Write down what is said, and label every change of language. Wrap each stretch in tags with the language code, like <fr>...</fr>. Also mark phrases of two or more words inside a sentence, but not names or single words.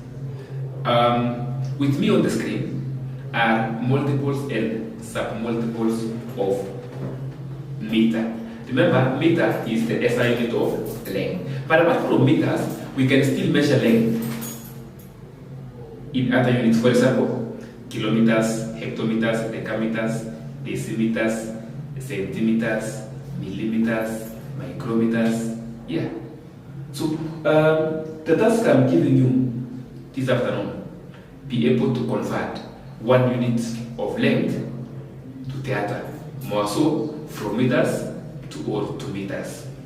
<en>With me on the screen are multiples and submultiples of meter. Remember, meter is the SI unit of length. But apart from meters, we can still measure length in other units. For example, kilometers, hectometers, decameters, decimeters, centimeters, millimeters, micrometers. Yeah. So the task I'm giving you this afternoon, be able to convert 1 unit of length to theater, more so from meters to meters.</en>